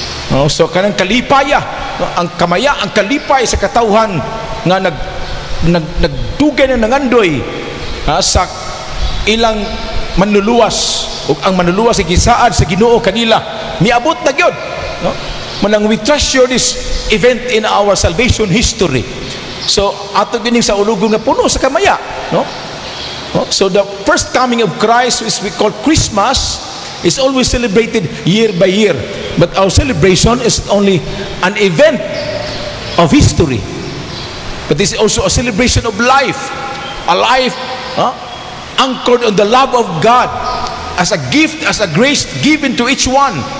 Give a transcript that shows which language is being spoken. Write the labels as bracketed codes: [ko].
[ceb] No? So kanang kalipaya, no? Ang kamaya, ang kalipay sa katawhan nga nagdugay na nangandoy sa ilang manluluwas, ug ang manluluwas ay gisaad sa Ginoo kanila, miabot na gyud, no? [en] Manang we treasure this event in our salvation history. [ceb] So ato gining sa ulugon nga puno sa kamaya, no? [en] So the first coming of Christ, which we call Christmas, is always celebrated year by year, but our celebration is only an event of history, but this is also a celebration of life, a life anchored on the love of God as a gift, as a grace given to each one.